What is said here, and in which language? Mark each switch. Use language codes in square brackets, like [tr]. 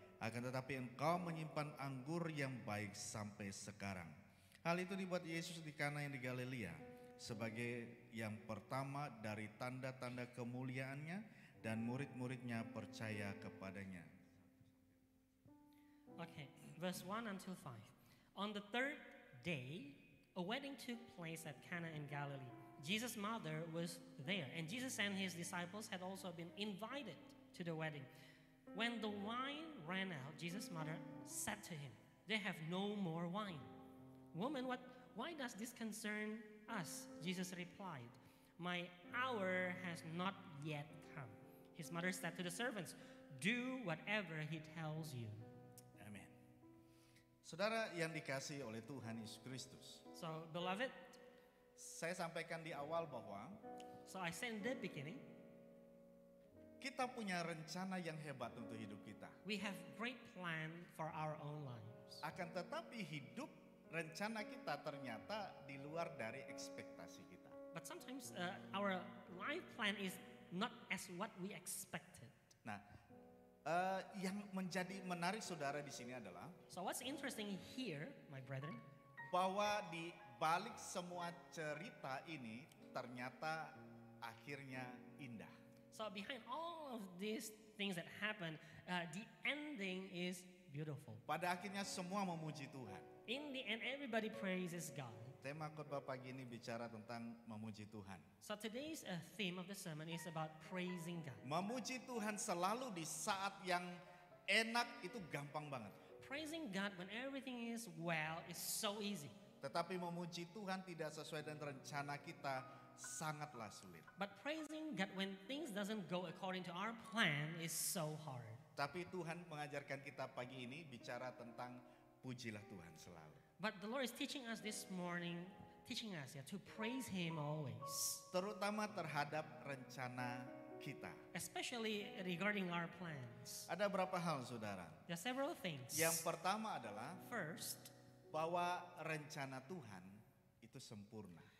[id] Akan tetapi engkau menyimpan anggur yang baik sampai sekarang." Hal itu dibuat Yesus di Kana yang di Galilea sebagai yang pertama dari tanda-tanda kemuliaannya, dan murid-muridnya percaya kepadanya. [en] Okay, verse 1 until 5. On the third day, a wedding took place at Cana in Galilee. Jesus' mother was there, and Jesus and his disciples had also been invited to the wedding. When the wine ran out, Jesus' mother said to him, "They have no more wine." "Woman, why does this concern us?" Jesus replied, "My hour has not yet come." His mother said to the servants, "Do whatever he tells you." [id] Amin. Saudara yang dikasihi oleh Tuhan Yesus Kristus, [en] So, beloved, [id] saya sampaikan di awal bahwa [en] so I said in the beginning, [id] kita punya rencana yang hebat untuk hidup kita. [en] we have great plan for our own lives. [id] Akan tetapi hidup rencana kita ternyata di luar dari ekspektasi kita. [en] But sometimes our life plan is not as what we expected. [id] Nah, yang menjadi menarik saudara di sini adalah [en] So what's interesting here, my brethren, [id] bahwa di balik semua cerita ini ternyata akhirnya indah. [en] So behind all of these things that happen, the ending is beautiful. [id] Pada akhirnya semua memuji Tuhan. [en] In the end, everybody praises God. [id] Tema khotbah pagi ini bicara tentang memuji Tuhan. [en] So today's theme of the sermon is about praising God. [id] Memuji Tuhan selalu di saat yang enak itu gampang banget. [en] Praising God when everything is well is so easy. [id] Tetapi memuji Tuhan tidak sesuai dengan rencana kita sangatlah sulit. [en] But praising God when things doesn't go according to our plan is so hard. [id] Tapi Tuhan mengajarkan kita pagi ini bicara tentang pujilah Tuhan selalu. [en] But the Lord is teaching us this morning, to praise Him always. [id] Terutama terhadap rencana kita. [en] Especially regarding our plans. [id] Ada berapa hal saudara? [en] There are several things. [id] Yang pertama adalah [en] First, [id] bahwa rencana Tuhan itu sempurna.